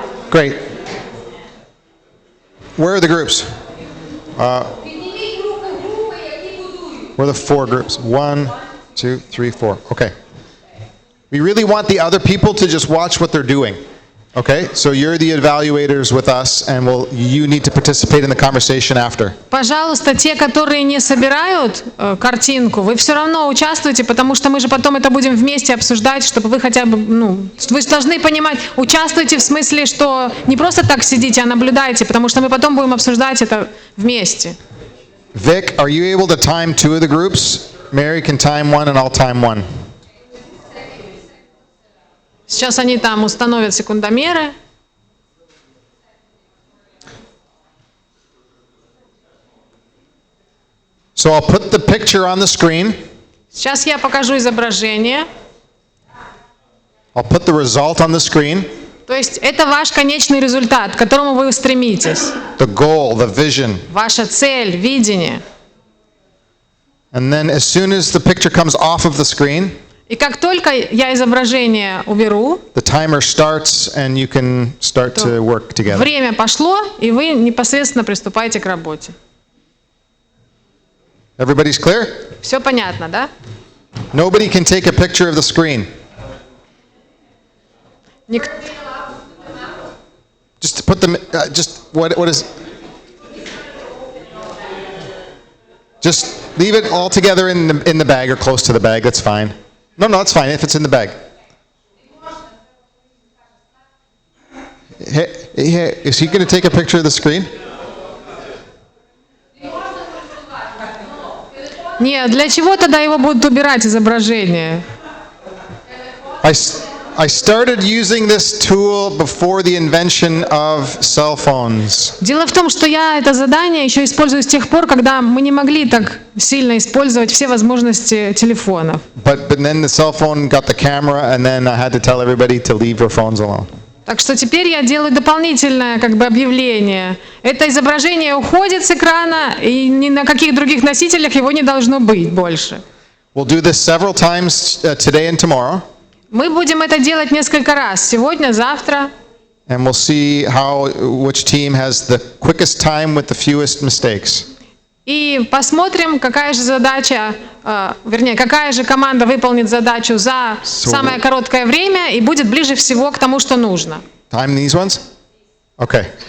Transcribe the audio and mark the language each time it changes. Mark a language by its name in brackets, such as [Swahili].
[English] Great. Where are the groups? [Ukrainian] Підніміть руки групи, які будують. [English] We're the 4 groups. 1, 2, 3, 4. Okay. We really want the other people to just watch what they're doing. Okay? So you're the evaluators with us, and you need to participate in the conversation after. [Russian] Пожалуйста, те, которые не собирают картинку, вы все равно участвуйте, потому что мы же потом это будем вместе обсуждать, чтобы вы хотя бы, вы же должны понимать, участвуйте в смысле, что не просто так сидите, а наблюдайте, потому что мы потом будем обсуждать это вместе. [English] Vic, are you able to time 2 of the groups? Mary can time 1 and I'll time 1. [Russian] Сейчас они там установят секундомеры. [English] So I'll put the picture on the screen. [Russian] Сейчас я покажу изображение. [English] I'll put the result on the screen. [Russian] То есть это ваш конечный результат, к которому вы стремитесь. [English] The goal, the vision. [Russian] Ваша цель, видение. [English] And then as soon as the picture comes off of the screen, [Russian] И как только я изображение уберу, [English] the timer starts and you can start to work together. [Russian] время пошло, и вы непосредственно приступаете к работе. [English] Everybody's clear? [Russian] Все понятно, да? [English] Nobody can take a picture of the screen. Ник- Just put them, what is, just leave it all together in the bag or close to the bag, that's fine. No, it's fine if it's in the bag. Hey, is he going to take a picture of the screen? [Russian] Нет, для чего тогда его будут убирать изображение? [English] I started using this tool before the invention of cell phones. [Russian] Дело в том, что я это задание еще использую с тех пор, когда мы не могли так сильно использовать все возможности телефонов. [English] But then the cell phone got the camera, and then I had to tell everybody to leave their phones alone. [Russian] Так что теперь я делаю дополнительное объявление. Это изображение уходит с экрана, и ни на каких других носителях его не должно быть больше. [English] We'll do this several times today and tomorrow. [Russian] Мы будем это делать несколько раз. Сегодня, завтра. [English] And we'll see which team has the quickest time with the fewest mistakes. [Russian] И посмотрим, какая же задача, какая же команда выполнит задачу за самое короткое время и будет ближе всего к тому, что нужно. [English] Time these ones? Okay.